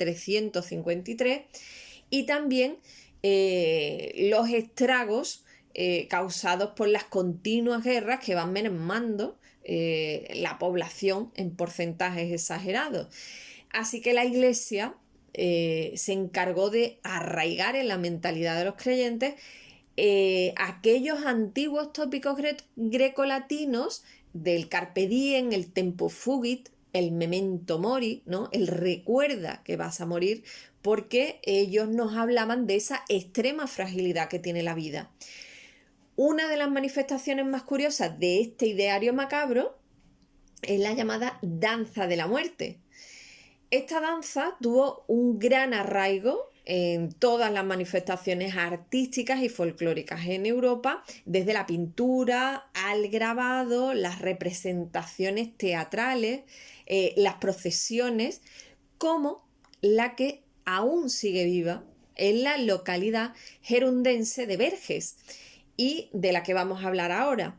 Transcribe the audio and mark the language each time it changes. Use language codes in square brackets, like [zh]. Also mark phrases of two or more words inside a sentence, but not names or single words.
[es] 1353, y también los estragos causados por las continuas guerras que van mermando la población en porcentajes exagerados. Así que la Iglesia se encargó de arraigar en la mentalidad de los creyentes aquellos antiguos tópicos grecolatinos del [la] carpe diem, [es] el [la] tempo fugit, [es] el [la] memento mori, [es] ¿no?, el recuerda que vas a morir, porque ellos nos hablaban de esa extrema fragilidad que tiene la vida. Una de las manifestaciones más curiosas de este ideario macabro es la llamada danza de la muerte. Esta danza tuvo un gran arraigo en todas las manifestaciones artísticas y folclóricas en Europa, desde la pintura al grabado, las representaciones teatrales, las procesiones, como la que aún sigue viva en la localidad gerundense de Verges y de la que vamos a hablar ahora.